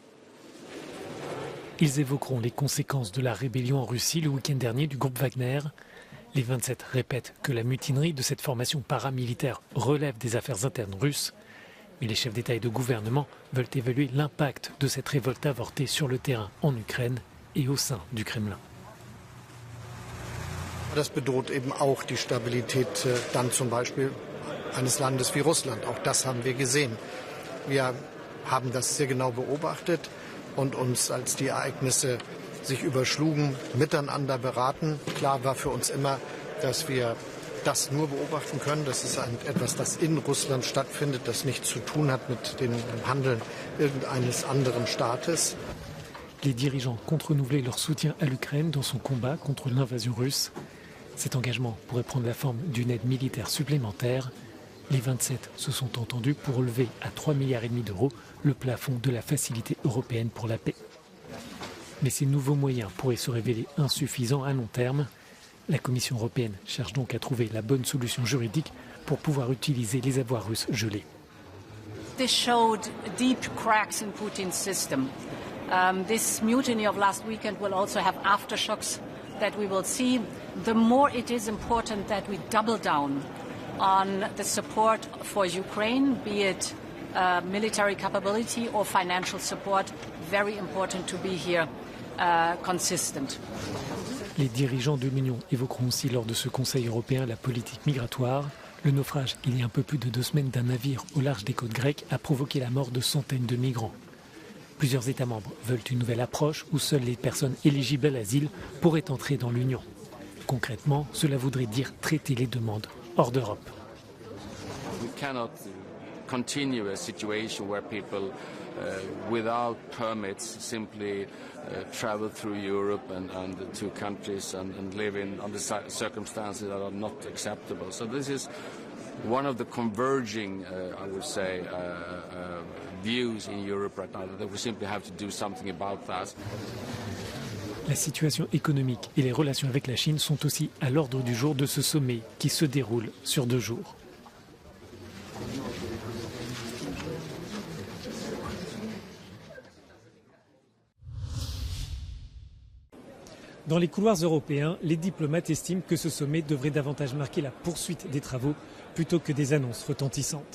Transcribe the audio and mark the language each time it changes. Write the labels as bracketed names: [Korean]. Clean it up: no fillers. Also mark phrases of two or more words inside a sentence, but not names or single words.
[French] Ils évoqueront les conséquences de la rébellion en Russie le week-end dernier du groupe Wagner. Les 27 répètent que la mutinerie de cette formation paramilitaire relève des affaires internes russes. Mais les chefs d'État et de gouvernement veulent évaluer l'impact de cette révolte avortée sur le terrain en Ukraine et au sein du Kremlin. [German] Das bedroht eben auch die Stabilität dann zum Beispiel eines Landes wie Russland. Auch das haben wir gesehen. Wir haben das sehr genau beobachtet und uns, als die Ereignisse sich überschlugen, miteinander beraten. Klar war für uns immer, dass wir das nur beobachten können. Das ist etwas, das in Russland stattfindet, das nichts zu tun hat mit dem Handeln irgendeines anderen Staates. [French] Les dirigeants comptent renouveler leur soutien à l'Ukraine dans son combat contre l'invasion russe. Cet engagement pourrait prendre la forme d'une aide militaire supplémentaire. Les 27 se sont entendus pour relever à 3,5 milliards d'euros le plafond de la Facilité européenne pour la paix. Mais ces nouveaux moyens pourraient se révéler insuffisants à long terme. La Commission européenne cherche donc à trouver la bonne solution juridique pour pouvoir utiliser les avoirs russes gelés. [English] This showed deep cracks in Putin's system. This mutiny of last weekend will also have aftershocks that we will see. The more it is important that we double down on the support for Ukraine, be it military capability or financial support, very important to be here consistent. [French] Les dirigeants de l'Union évoqueront aussi lors de ce Conseil européen la politique migratoire. Le naufrage, il y a un peu plus de 2 semaines, d'un navire au large des côtes grecques a provoqué la mort de centaines de migrants. Plusieurs États membres veulent une nouvelle approche où seules les personnes éligibles à l'asile pourraient entrer dans l'Union. Concrètement, cela voudrait dire traiter les demandes hors d'Europe. [English] We cannot continue a situation where people without permits simply travel through Europe and to countries and live under circumstances that are not acceptable. So this is one of the converging, I would say, views in Europe right now, that we simply have to do something about that. [French] La situation économique et les relations avec la Chine sont aussi à l'ordre du jour de ce sommet qui se déroule sur 2 jours. Dans les couloirs européens, les diplomates estiment que ce sommet devrait davantage marquer la poursuite des travaux plutôt que des annonces retentissantes.